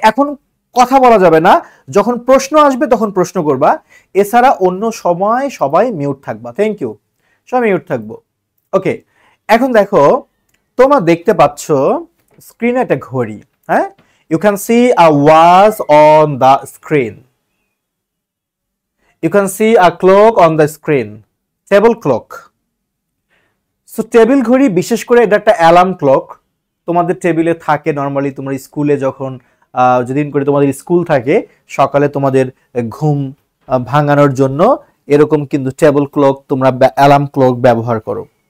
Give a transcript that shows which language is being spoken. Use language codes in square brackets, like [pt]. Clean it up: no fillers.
[bn] এখন কথা বলা যাবে না, যখন প্রশ্ন আসবে তখন প্রশ্ন করবা। এছাড়া অন্য সময় সবাই মিউট থাকবা। থ্যাংক ইউ, সবাই মিউট থাকবো। ওকে, এখন দেখো, তোমরা দেখতে পাচ্ছ স্ক্রিনে একটা ঘড়ি। [en] হ্যাঁ, you can see a watch on the screen. You can see a clock on the screen, table clock. [bn] So table ঘড়ি, বিশেষ করে এটা একটা অ্যালার্ম ক্লক তোমাদের টেবিলে থাকে নরমালি। তোমরা স্কুলে যখন যেদিন করে তোমাদের স্কুল থাকে, সকালে তোমাদের ঘুম ভাঙানোর জন্য এরকম কিন্তু টেবিল ক্লক তোমরা অ্যালার্ম ক্লক ব্যবহার করো।